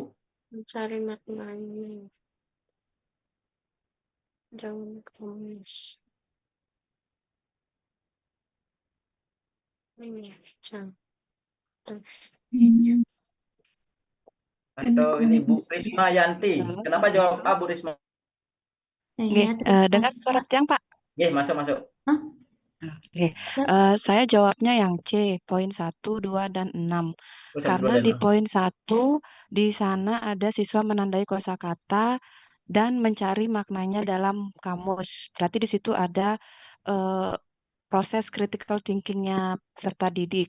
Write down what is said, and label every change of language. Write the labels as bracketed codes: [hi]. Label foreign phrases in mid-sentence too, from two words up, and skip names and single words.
[id] Mencari maknanya. Jangan kamus. Ini jangan. Atau ini Bu Risma Yanti. Kenapa jawab A, Bu Risma? Nggih, dengar suara Tiang, Pak? Nggih, masuk. Oke, saya jawabnya yang C, poin 1, 2, dan 6. Oh, 1, 2, Karena dan di 6. poin 1, di sana ada siswa menandai kosakata dan mencari maknanya dalam kamus. Berarti di situ ada proses [en] critical thinking- [id] nya peserta didik.